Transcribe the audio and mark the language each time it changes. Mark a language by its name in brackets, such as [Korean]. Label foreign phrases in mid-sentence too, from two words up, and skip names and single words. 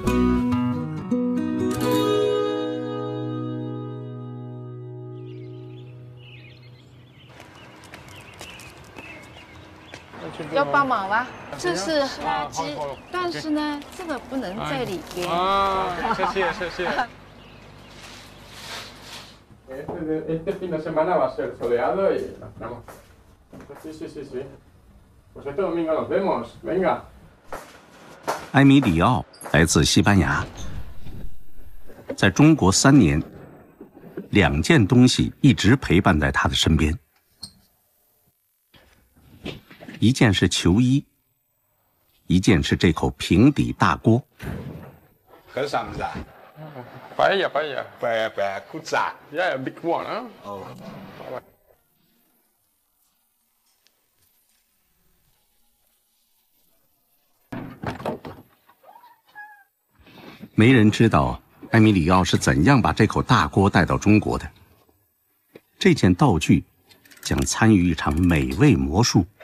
[Chinese] 要帮忙吗？这是垃圾，但是呢，这个不能在里边。谢谢谢谢。 [Spanish] Este fin de semana va a ser soleado y nos vemos. Sí. Pues este domingo nos vemos. Venga. [Chinese] 埃米里奥来自西班牙，在中国3年，2件东西一直陪伴在他的身边。一件是球衣，一件是这口平底大锅。这是什么 ？Paella. [English] Pizza. Yeah, big one, huh? Oh. [Chinese] 没人知道埃米里奥是怎样把这口大锅带到中国的。这件道具将参与一场美味魔术。